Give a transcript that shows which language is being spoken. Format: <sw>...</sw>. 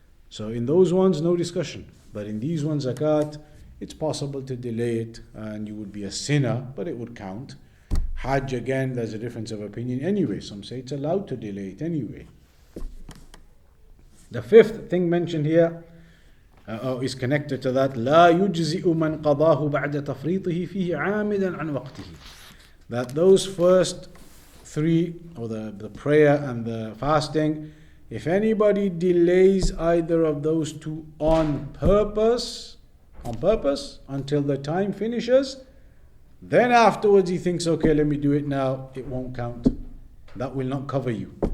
<en>So in those ones, no discussion. But in these ones, zakat, it's possible to delay it and you would be a sinner, but it would count. Hajj, again, there's a difference of opinion anyway. Some say it's allowed to delay it anyway. The fifth thing mentioned here is connected to that.</en> <ar>لا يجزئ من قضاه بعد تفريطه فيه عامدا عن وقته.</ar> <en>That those first three, or the prayer and the fasting, if anybody delays either of those two on purpose until the time finishes, then afterwards he thinks, okay, let me do it now, it won't count. That will not cover you.</en>